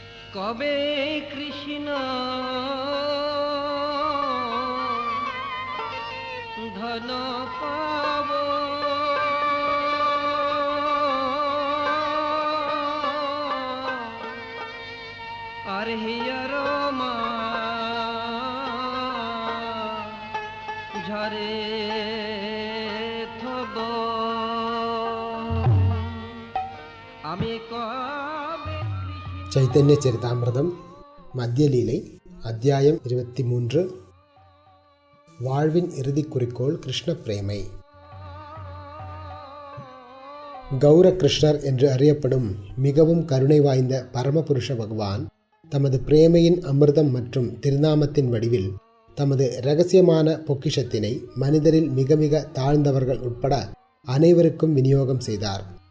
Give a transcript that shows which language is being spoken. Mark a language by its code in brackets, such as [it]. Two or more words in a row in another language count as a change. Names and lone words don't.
[bn] কবে কৃষ্ণ ধন পাব আর হিয়ার মা ঝরে থব আমি কবে [ta] ചൈതന്യ ചരിതാമൃതം മധ്യലീலை അധ്യായം 23 வாழ்வின் இறுதி குறிக்கோள் கிருஷ்ண பிரேமை. கௌர கிருஷ்ணர் என்று அறியப்படும் மிகவும் கருணை வாய்ந்த பரமபுருஷ பகவான் தமது பிரேமையின் அமிர்தம் மற்றும் திருநாமத்தின் வடிவில் தமது இரகசியமான பொக்கிஷத்தினை மனிதரில் மிக மிக தாழ்ந்தவர்கள் உட்பட அனைவருக்கும் விநியோகம் செய்தார்.